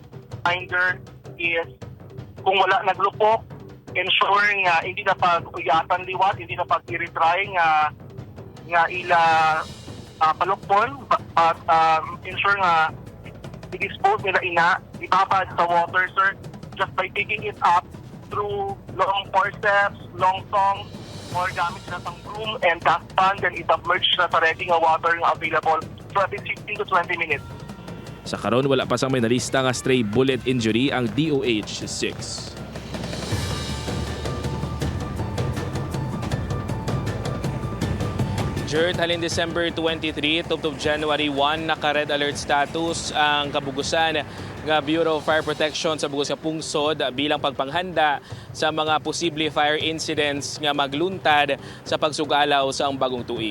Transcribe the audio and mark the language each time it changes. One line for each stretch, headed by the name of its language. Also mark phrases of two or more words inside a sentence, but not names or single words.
Hiligaynon: Reminder is kung wala naglupok, ensure nga hindi na pag-uyatan liwat, hindi na pag-i-retry nga ila palukpon, at ensure nga i-dispose nila ibabad sa water, sir,
English: just by picking it up through long forceps, long tongs, or
Hiligaynon: gamit na sang
English: broom and dustpan, then i-submerge na sa ready nga water nga available for at least 15 to 20 minutes.
Hiligaynon: Sa karon wala pa sang may nalista nga
English: stray bullet injury
Hiligaynon: ang DOH 6. Jared, halin December 23 tubtob January 1 naka-
English: red alert status
Hiligaynon: ang kabugusan nga Bureau of Fire Protection sa bugos nga pungsod bilang pagpanghanda sa mga posible
English: fire incidents
Hiligaynon: nga magluntad sa pagsugalaw sa ang bagong tuig.